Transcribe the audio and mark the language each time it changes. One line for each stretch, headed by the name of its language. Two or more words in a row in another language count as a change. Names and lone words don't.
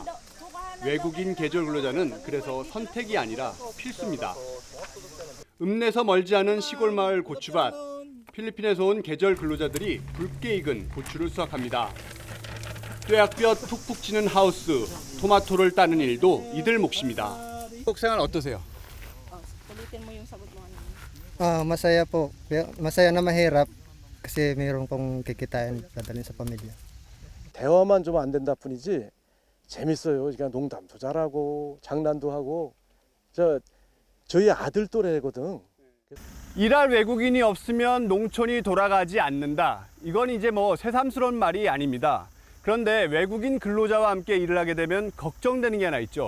Korean: 외국인 계절 근로자는 그래서 선택이 아니라 필수입니다. 읍내서 멀지 않은 시골 마을 고추밭, 필리핀에서 온 계절 근로자들이 붉게 익은 고추를 수확합니다. 뙤약볕 푹푹 찌는 하우스, 토마토를 따는 일도 이들 몫입니다. 생활 어떠세요?
Filipino: Masaya po. Masaya na mahirap kasi mayroon pong kikitain dadalhin sa pamilya.
Korean: 대화만 좀 안 된다 뿐이지 재밌어요. 그러니까 농담도 잘하고 장난도 하고 저희 아들 또래거든. 일할 외국인이 없으면 농촌이 돌아가지 않는다. 이건 이제 새삼스러운 말이 아닙니다. 그런데 외국인 근로자와 함께 일을 하게 되면 걱정되는 게 하나 있죠.